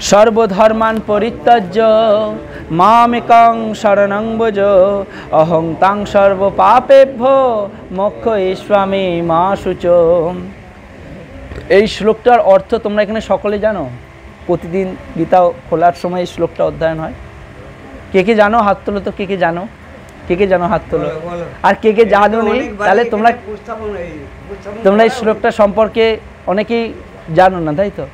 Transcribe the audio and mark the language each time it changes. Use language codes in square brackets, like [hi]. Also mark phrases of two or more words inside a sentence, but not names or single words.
[sa] সর্বধর্মান পরিত্যজ্য মামেকং শরণং ভজ অহং তাং সর্ব পাপেভ্যো মোক্ষয়িষ্যামি মা শুচো। [bn] এই শ্লোকটার অর্থ তোমরা এখানে সকলে জানো? প্রতিদিন গীতা খোলার সময় এই শ্লোকটা অধ্যয়ন হয়। কে কে জানো হাত তোলো তো? কে কে জানো? কে কে জানো হাত তোলো? আর কে কে জানো নি? তাহলে তোমরা এই শ্লোকটা সম্পর্কে অনেকেই জানো না, তাই তো?